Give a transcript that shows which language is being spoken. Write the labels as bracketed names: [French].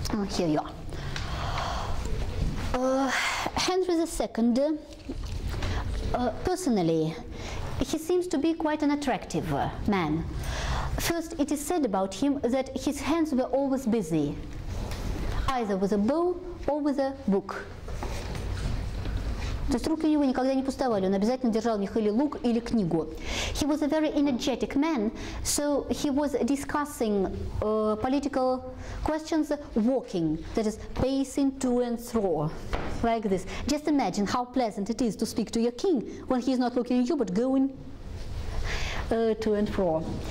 [English] Here you are. Henry II, personally, he seems to be quite an attractive man. First, it is said about him that his hands were always busy, either with a bow or with a book. [Russian] То есть руки у него никогда не пустовали, он обязательно держал в них или лук, или книгу. [English] He was a very energetic man, so he was discussing political questions walking, that is, pacing to and fro, like this. Just imagine how pleasant it is to speak to your king when he is not looking at you, but going to and fro.